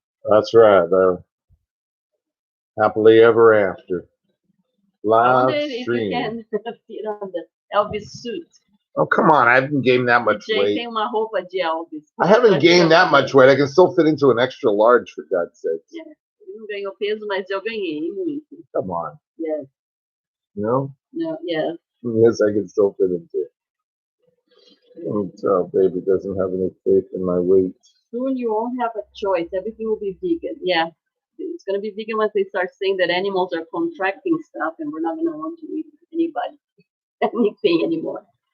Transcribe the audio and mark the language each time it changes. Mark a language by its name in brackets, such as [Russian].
[English] That's right. Happily ever after. Live stream. I wonder if you can fit on the Elvis suit. Oh, come on. I haven't gained that much weight. [Portuguese] Tem uma roupa de Elvis. [English] I haven't gained that much weight. I can still fit into an extra large, for God's sake. Yeah. [Portuguese] Não ganhou peso, mas eu ganhei muito. [English] Come on. Yes. No? No, yes. Yes, I can still fit into it. Oh, baby doesn't have any faith in my weight. Soon you won't have a choice. Everything will be vegan. Yeah. It's going to be vegan once they start saying that animals are contracting stuff and we're not going to want to eat anybody, anything anymore.